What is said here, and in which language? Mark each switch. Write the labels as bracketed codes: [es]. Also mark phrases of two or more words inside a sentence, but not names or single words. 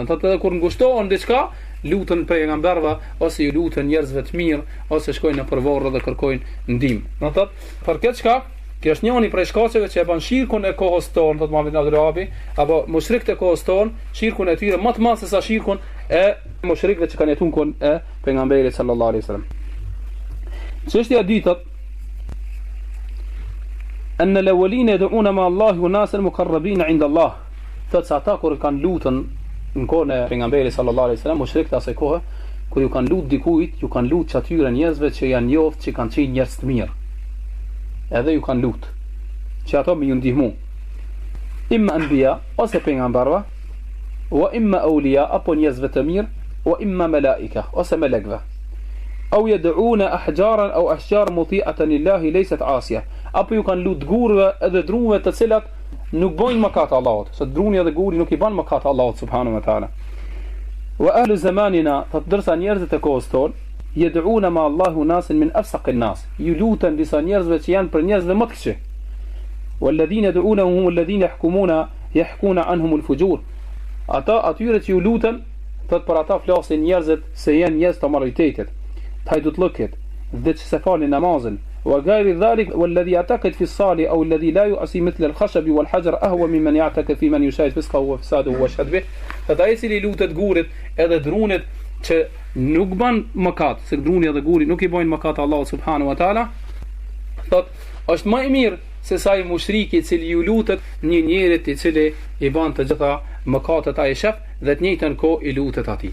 [sq] Thot edhe kur ngushtohen diçka, lutën pejgamberëve ose ju lutën njerëzve të mirë, ose shkojnë në përvorë dhe kërkojnë ndihmë. Do thot për këtë çka, kjo është njëri prej shkaqeve që e bën shirkun e kohës tonë, thot Muhammed ibn Abdullah, apo mushrikët e kohës tonë, shirkun e tyre më të madh se sa shirkun e mushrikëve që kanë jetuar kohën e pejgamberit [ar] صلى الله عليه وسلم. [sq] Çështja e dytë, [ar] أن الأولين يدعون مع الله وناس المقربين عند الله. [sq] Thot sa ata kur kanë lutën në kohën e pejgamberit [ar] صلى الله عليه وسلم, [sq] mushrikët asaj kohe, kur ju kanë lutë dikujt, ju kanë lutë atyre njerëzve që janë njoft, që kanë qenë njerëz të mirë. Edhe ju kanë lutë që ato më ju ndihmu. [ar] إما أنبياء, [sq] ose pejgamberëve, [ar] وإما أولياء, [sq] apo njerëzve të mirë, [ar] وإما ملائكة, [sq] ose melekëve. [ar] أو يدعون أحجارا أو أشجارا مطيعة لله ليست عاصية, [sq] apo ju kanë lutë gurëve edhe druve të cilat nuk bojnë mëkat Allahut, se druni edhe guri nuk I bën mëkat Allahut [ar] سبحانه وتعالى. وأهل زماننا, [sq] të dërsa njerëzit e kohës tonë, [ar] يدعون مع الله ناسا من أفسق الناس, [sq] ju lutën disa njerëzve që janë për njerëzve më të këqij. [ar] والذين يدعونهم هم الذين يحكى عنهم الفجور, [sq] ata atyre që ju lutën, thot për ata flasin njerëzit se janë njerëz të moralitetit, të hajdutllëkit, dhe që se falin namazin, [ar] وغير ذلك والذي يعتقد في الصالح أو الذي لا يؤسي مثل الخشب والحجر أهوى ممن يعتقد في من يشاهد فسقه وفساده ويشهد به. [sq] Dhe ai cili lutet gurit edhe drunit që nuk bën mëkat, se druni edhe guri nuk I bojnë mëkat Allahu [ar] سبحانه وتعالى, [sq] thot është më I mirë se sa I mushriki I cili ju lutet një njerit I cili I bën të gjitha mëkatet ai shef dhe të njëjtën kohë I lutet atij.